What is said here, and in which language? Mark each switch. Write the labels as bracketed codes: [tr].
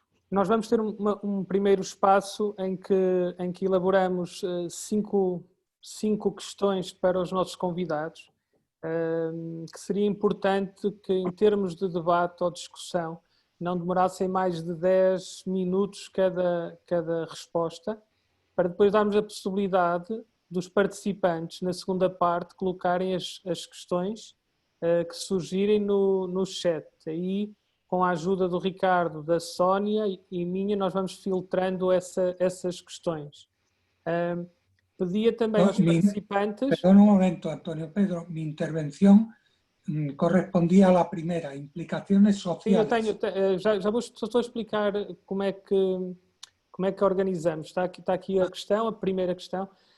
[pt] Nós vamos ter um primeiro espaço em que elaboramos cinco questões para os nossos convidados, que seria importante que, em termos de debate ou discussão, não demorassem mais de 10 minutos cada resposta, para depois darmos a possibilidade dos participantes, na segunda parte, colocarem as questões que surgirem no chat. Aí, com a ajuda do Ricardo, da Sónia e minha, nós vamos filtrando essas questões. Pedia também aos participantes... [es] Perdón un momento, Antonio Pedro, mi intervención correspondía a la primera, implicaciones sociales. [pt] Sim, eu tenho, já estou a explicar como é que organizamos. Está aqui a questão, a primeira questão.